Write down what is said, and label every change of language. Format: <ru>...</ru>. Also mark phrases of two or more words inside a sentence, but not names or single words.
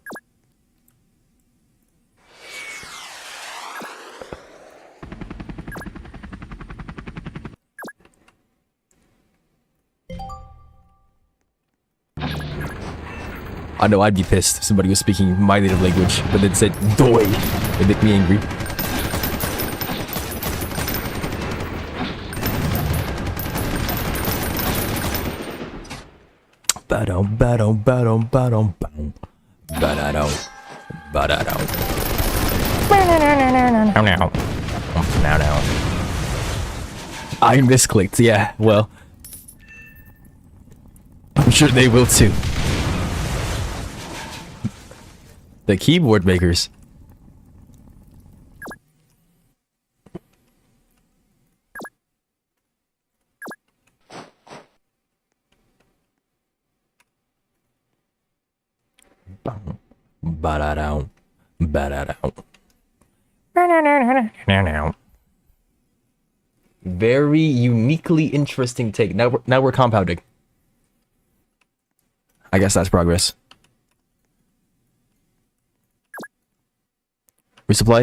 <en>I know I'd be pissed if somebody was speaking my native language, but then said doi. It'd make me angry. Ba-dum, ba-dum, ba-dum, ba-dum, ba-dum. Ba-da-dum, ba-da-dum. Now. I misclicked, yeah, well. I'm sure they will too. The keyboard makers. Ba-da-down. Ba-da-down. Very uniquely interesting take. Now we're compounding. I guess that's progress. Resupplied?</en>